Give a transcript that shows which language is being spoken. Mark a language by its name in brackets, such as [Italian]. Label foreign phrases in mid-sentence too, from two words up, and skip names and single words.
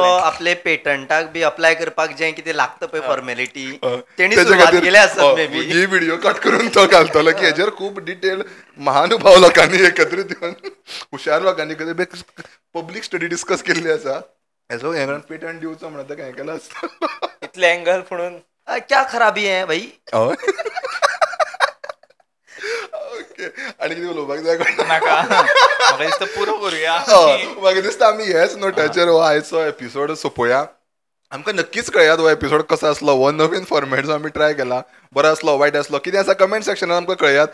[Konkani] आपले पेटंटाक बी अप्लाय करपाक जें कितें लागता पळय फॉर्मेलिटी तेणी सुरवात केली आसत मे बी. ही व्हिडिओ कट करून तो घालतलो की हेजेर खूब डिटेल महानुभाव लोकांनी एकत्रीत येवन हुशार लोकांनी कधी [English] public study discuss [Konkani] केल्ली आसा. हेजो हें पेटंट दिवचो म्हणून ताका हें केलां आसता इतले एंगल म्हणून [Hindi] क्या खराबी है भाई. [Konkani] ओके आनी कितें उलोवपाक जाय नाका म्हाका दिसता पुरो करुया. म्हाका दिसता आमी हेच नोटाचेर हो आयचो एपिसोड सोंपोवया. आमकां नक्कीच कळयात हो एपिसोड कसो आसलो हो नवीन फॉर्मेट जो आमी ट्राय केला बरो आसलो वायट आसलो कितें आसा कमेंट सेक्शनान आमकां कळयात.